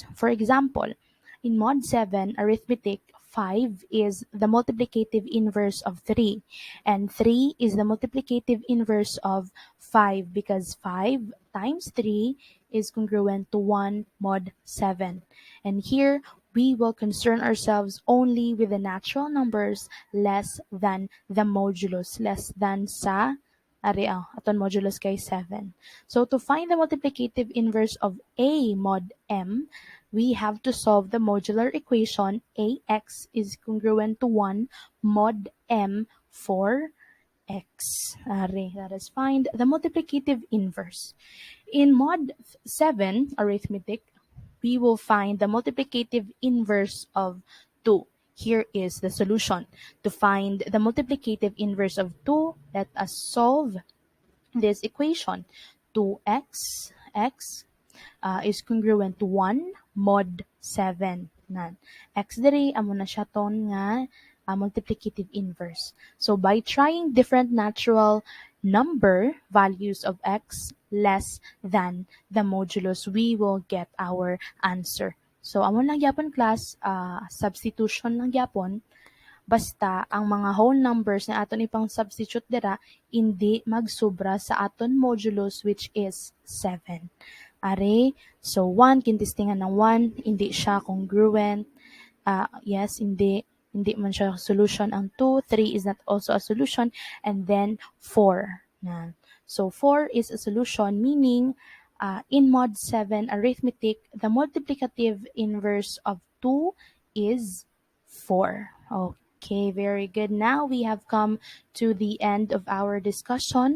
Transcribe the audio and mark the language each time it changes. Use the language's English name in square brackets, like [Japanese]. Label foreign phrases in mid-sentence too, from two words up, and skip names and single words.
[English] For example, in mod 7 arithmetic, 5 is the multiplicative inverse of 3, and 3 is the multiplicative inverse of 5 because 5 times 3 is congruent to 1 mod 7. And here, we will concern ourselves only with the natural numbers less than the modulus, less than [Hiligaynon] sa aton [English] modulus kay 7. So to find the multiplicative inverse of A mod M, we have to solve the modular equation AX is congruent to 1 mod M for X. Let us find the multiplicative inverse. In mod 7 arithmetic, we will find the multiplicative inverse of 2. Here is the solution. To find the multiplicative inverse of 2, let us solve this equation. 2x is congruent to 1 mod 7. [Hiligaynon] Nan. X diri amo na siya ton nga [English] multiplicative inverse. So by trying different natural number values of x less than the modulus, we will get our answer. [Hiligaynon] So amo lang gyapon class, substitution lang gyapon. Basta ang mga [English] whole numbers [Hiligaynon] na aton ipang substitute dira hindi magsobra sa aton modulus, [English] which is 7. [Hiligaynon] Are, so 1 kintistingan ng 1, hindi siya congruent. Yes, hindi man siya solution. [English] Ang 2, 3 is not also a solution, and then 4. So 4 is a solution, meaning in mod 7 arithmetic, the multiplicative inverse of 2 is 4. Okay, very good. Now we have come to the end of our discussion.